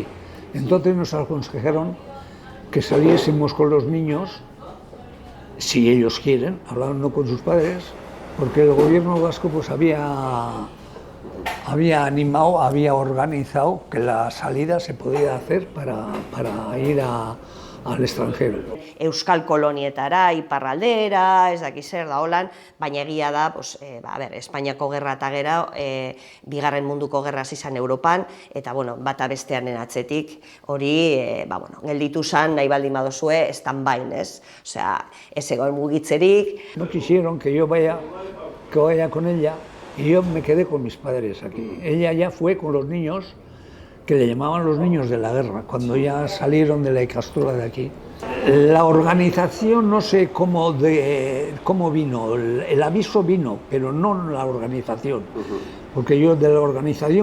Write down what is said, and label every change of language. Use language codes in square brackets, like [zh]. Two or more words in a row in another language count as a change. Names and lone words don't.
[es] Entonces nos aconsejaron que saliésemos con los niños, si ellos quieren, hablando con sus padres, porque el gobierno vasco pues había animado, había organizado que la salida se podía hacer para ir al extranjero. [eu] Euskal kolonietara, iparraldera, ez dakiz zer da holan, baina egia da, Espainiako gerra eta gero, Bigarren Munduko gerra izan Europan, eta bata bestearen atzetik, hori, gelditu zan, nahi baldin badozue, stand-by, ez? Osea, ez egon mugitzerik. [es] No quisieron que yo vaya con ella, y yo me quedé con mis padres aquí. Ella ya fue con los niños, que le llamaban los niños de la guerra, cuando ya salieron de la Ikastola de aquí. La organización no sé cómo vino, el aviso vino, pero no la organización, porque yo de la organización,